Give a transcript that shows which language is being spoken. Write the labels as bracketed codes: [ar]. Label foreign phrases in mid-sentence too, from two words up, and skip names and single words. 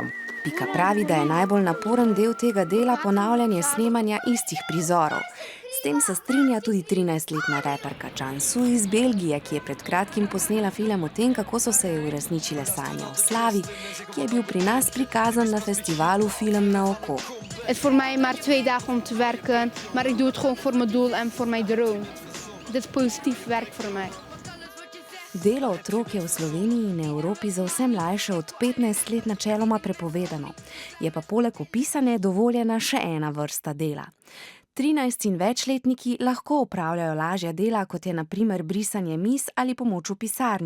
[sl] Pika pravi, da je najbolj naporen del tega dela ponavljanje snemanja istih prizorov. S tem se strinja tudi 13-letna reperka Cansu iz Belgije, ki je pred kratkim posnela film o tem, kako so se uresničile sanje o slavi, ki je bil pri nas prikazan na festivalu Film na oko. [nl] Het is voor mij maar 2 dagen om te werken, maar ik doe het gewoon voor mijn doel en voor mijn droom. Dit is positief werk voor mij. [sl] Delo otrok je v Sloveniji in Evropi za vse mlajše od 15 let načeloma prepovedano. Je pa poleg opisane dovoljena še ena vrsta dela. 13- in večletniki lahko opravljajo lažja dela, kot je na primer brisanje miz ali pomoč v pisarni.